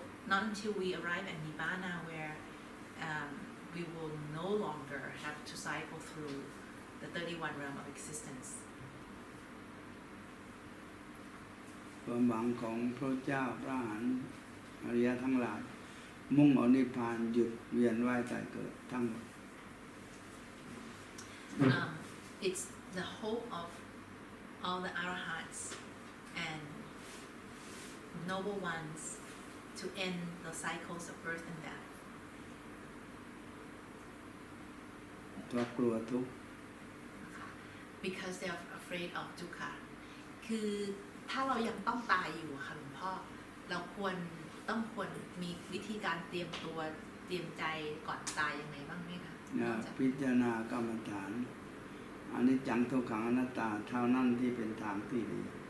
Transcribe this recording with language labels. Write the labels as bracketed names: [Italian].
[English] Not until we arrive at nibbana, where we will no longer have to cycle through the 31 realm of existence. [Thai] ความหวังของพระเจ้าพระอรหันต์อริยทั้งหลายมุ่งเอานิพพานหยุดเวียนว่ายตายเกิดทั้งหมด [English] It's the hope of all the arahats and noble ones to end the cycles of birth and death. [Thai] ตัวกลัวทุกข์ [English] Because they are afraid of dukkha. [Thai] คือถ้าเรายังต้องตายอยู่ค่ะหลวงพ่อเราควรมีวิธีการเตรียมตัวเตรียมใจก่อนตายยังไงบ้างไหมคะ พิจารณากรรมฐานอนิจจังทุกขังอนัตตาเท่านั้นที่เป็นทางที่ดี